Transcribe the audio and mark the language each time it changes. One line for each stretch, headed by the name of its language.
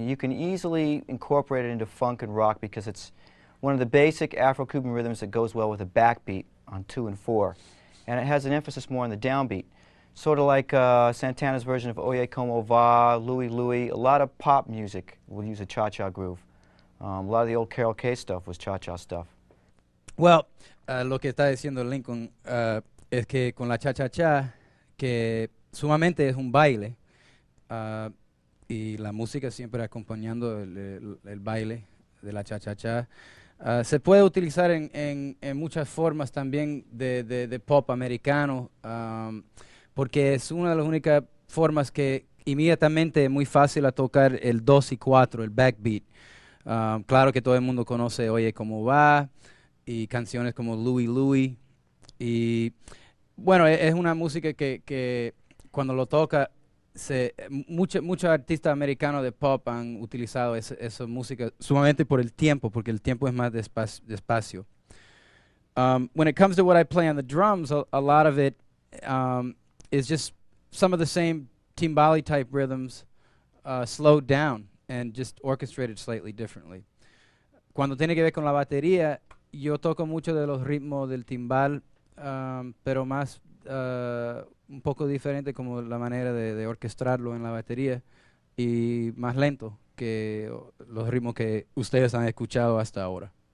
English: You can easily incorporate it into funk and rock because it's one of the basic Afro-Cuban rhythms that goes well with a backbeat on 2 and 4. And it has an emphasis more on the downbeat. Sort of like Santana's version of Oye Como Va, Louie Louie. A lot of pop music will use a cha-cha groove. A lot of the old Carol Kay stuff was cha-cha stuff.
Spanish: Well, lo que está diciendo Lincoln es que con la cha-cha-cha, que sumamente es un baile, y la música siempre acompañando el baile de la cha-cha-cha, se puede utilizar en muchas formas también de pop americano, porque es una de las únicas formas que inmediatamente es muy fácil a tocar el 2 y 4, el backbeat. Claro que todo el mundo conoce Oye Cómo Va, y canciones como Louie Louie, y bueno, es una música que cuando lo toca, muchos artistas americanos de pop han utilizado esa música sumamente por el tiempo, porque el tiempo es más despacio.
English: When it comes to what I play on the drums, a lot of it is just some of the same timbali type rhythms slowed down and just orchestrated slightly differently.
Spanish: Cuando tiene que ver con la batería, yo toco mucho de los ritmos del timbal, pero más un poco diferente como la manera de orquestarlo en la batería y más lento que los ritmos que ustedes han escuchado hasta ahora.